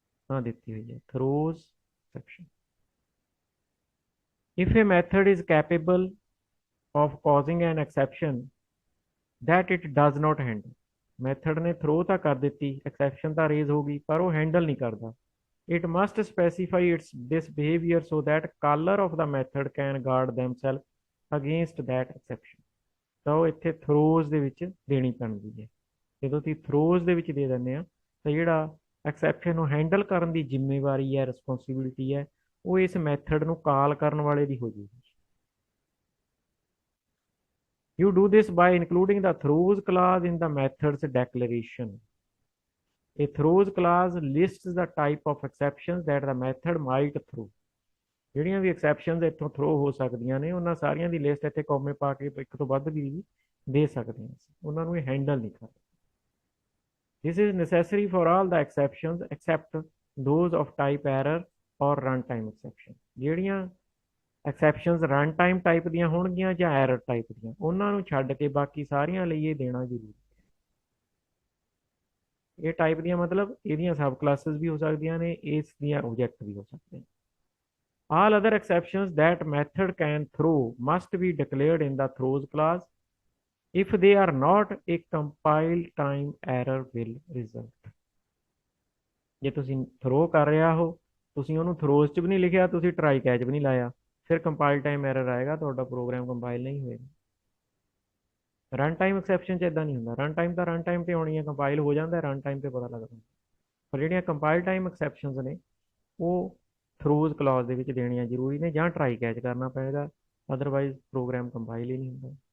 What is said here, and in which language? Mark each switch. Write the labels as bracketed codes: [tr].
[pa] ਤਾਂ ਦਿੱਤੀ ਹੋਈ ਹੈ throws exception. [en] If a method is capable of causing an exception that it does not handle, [pa] method ਨੇ throw ਤਾਂ ਕਰ ਦਿੱਤੀ, ਐਕਸੈਪਸ਼ਨ ਤਾਂ ਰੇਜ਼ ਹੋ ਗਈ, ਪਰ ਉਹ ਹੈਂਡਲ ਨਹੀਂ ਕਰਦਾ। [en] It must specify this behavior so that caller of the method can guard themselves against that exception। [pa] ਤਾਂ ਉਹ ਇੱਥੇ ਥਰੋਜ਼ ਦੇ ਵਿੱਚ ਦੇਣੀ ਪੈਂਦੀ ਹੈ। ਜਦੋਂ ਤੁਸੀਂ ਥਰੋਜ਼ ਦੇ ਵਿੱਚ ਦੇ ਦਿੰਦੇ ਆ ਤਾਂ ਜਿਹੜਾ ਐਕਸੈਪਸ਼ਨ ਨੂੰ ਹੈਂਡਲ ਕਰਨ ਦੀ ਜ਼ਿੰਮੇਵਾਰੀ ਹੈ, ਰਿਸਪੌਂਸਿਬਿਲਿਟੀ ਹੈ, ਉਹ ਇਸ ਮੈਥਡ ਨੂੰ ਕਾਲ ਕਰਨ ਵਾਲੇ ਦੀ ਹੋ ਜਾਊਗੀ। [en] You do this by including the throws clause in the method's declaration। A throws clause lists the type of exceptions that the method might throw। [pa] ਜਿਹੜੀਆਂ ਵੀ ਐਕਸੈਪਸ਼ਨਸ ਇੱਥੋਂ ਥਰੋ ਹੋ ਸਕਦੀਆਂ ਨੇ, ਉਹਨਾਂ ਸਾਰੀਆਂ ਦੀ ਲਿਸਟ ਇੱਥੇ ਕੌਮੇ ਪਾ ਕੇ ਇੱਕ ਤੋਂ ਵੱਧ ਵੀ ਦੇ ਸਕਦੇ ਹਾਂ ਅਸੀਂ, ਉਹਨਾਂ ਨੂੰ ਇਹ ਹੈਂਡਲ ਨਹੀਂ ਕਰਦੇ। [en] This is necessary for all the exceptions except those of type error or runtime exception। [pa] ਜਿਹੜੀਆਂ ਐਕਸੈਪਸ਼ਨਸ ਰਨ ਟਾਈਮ ਟਾਈਪ ਦੀਆਂ ਹੋਣਗੀਆਂ ਜਾਂ ਐਰਰ ਟਾਈਪ ਦੀਆਂ, ਉਹਨਾਂ ਨੂੰ ਛੱਡ ਕੇ ਬਾਕੀ ਸਾਰੀਆਂ ਲਈ ਇਹ ਦੇਣਾ ਜ਼ਰੂਰੀ। ਇਹ ਟਾਈਪ ਦੀਆਂ ਮਤਲਬ ਇਹਦੀਆਂ ਸਬ ਕਲਾਸਿਸ ਵੀ ਹੋ ਸਕਦੀਆਂ ਨੇ, ਇਸ ਦੀਆਂ ਆਬਜੈਕਟ ਵੀ ਹੋ ਸਕਦੇ ਨੇ। [en] All other exceptions that method can throw must be declared in the throws clause। If they are not, a compile time error will result। [pa] ਜੇ ਤੁਸੀਂ ਥਰੋ ਕਰ ਰਿਹਾ ਹੋ, ਤੁਸੀਂ ਉਹਨੂੰ ਥਰੋਜ਼ 'ਚ ਵੀ ਨਹੀਂ ਲਿਖਿਆ, ਤੁਸੀਂ ਟਰਾਈ ਕੈਚ ਵੀ ਨਹੀਂ ਲਾਇਆ, ਫਿਰ ਕੰਪਾਈਲ ਟਾਈਮ ਐਰਰ ਆਏਗਾ, ਤੁਹਾਡਾ ਪ੍ਰੋਗਰਾਮ ਕੰਪਾਈਲ ਨਹੀਂ ਹੋਏਗਾ। ਰਨ ਟਾਈਮ ਐਕਸੈਪਸ਼ਨ 'ਚ ਇਦਾਂ ਨਹੀਂ ਹੁੰਦਾ, ਰਨ ਟਾਈਮ ਤਾਂ ਰਨ ਟਾਈਮ ਤੇ ਆਉਣੀ ਹੈ, ਕੰਪਾਈਲ ਹੋ ਜਾਂਦਾ ਰਨ ਟਾਈਮ ਤੇ ਪਤਾ ਲੱਗਦਾ। ਪਰ ਜਿਹੜੀਆਂ ਕੰਪਾਈਲ ਟਾਈਮ ਐਕਸੈਪਸ਼ਨਸ ਨੇ ਉਹ ਥਰੋਜ਼ ਕਲਾਜ਼ ਦੇ ਵਿੱਚ ਦੇਣੀਆਂ ਜ਼ਰੂਰੀ ਨੇ, ਜਾਂ ਟਰਾਈ ਕੈਚ ਕਰਨਾ ਪਏਗਾ, ਅਦਰਵਾਈਜ਼ ਪ੍ਰੋਗਰਾਮ ਕੰਪਾਈਲ ਹੀ ਨਹੀਂ ਹੁੰਦਾ।